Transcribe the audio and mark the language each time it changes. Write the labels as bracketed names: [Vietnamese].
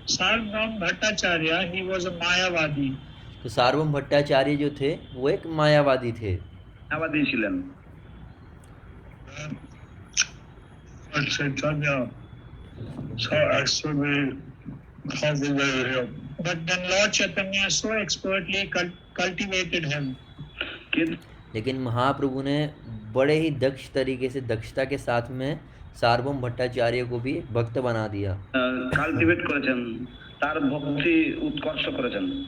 [English] Sarvabhaum Bhattacharya, he was a Mayavadi. [Hindi] तो सार्वभौम भट्टाचार्य जो थे वो एक मायावादी थे। [Bangla] মায়াবাদী ছিলেন। [English] Lord Chaitanya so expertly cultivated him. But then Lord Chaitanya so expertly cultivated him. [Bangla] কিন্তু [Hindi] लेकिन महाप्रभु ने बड़े ही दक्ष तरीके से, दक्षता के साथ में सार्वभौम भट्टाचार्य को भी भक्त बना दिया। [Bangla] কাল্টিভেট করেছেন, তার ভক্তি উৎকর্ষ করেছেন।